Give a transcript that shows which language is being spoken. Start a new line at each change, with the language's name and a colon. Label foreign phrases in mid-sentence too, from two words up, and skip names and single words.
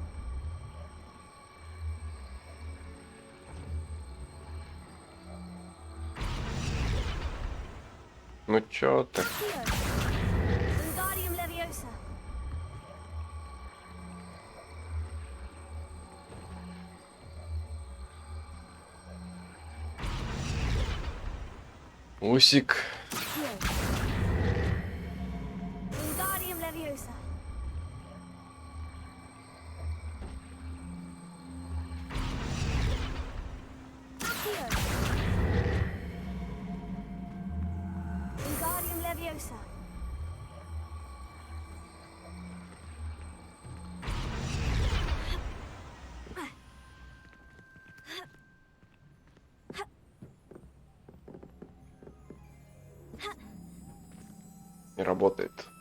Russian: Ну чё ты? Accio. Wingardium Leviosa. Усик. Accio. Wingardium Leviosa. Accio. Wingardium Leviosa. Не работает.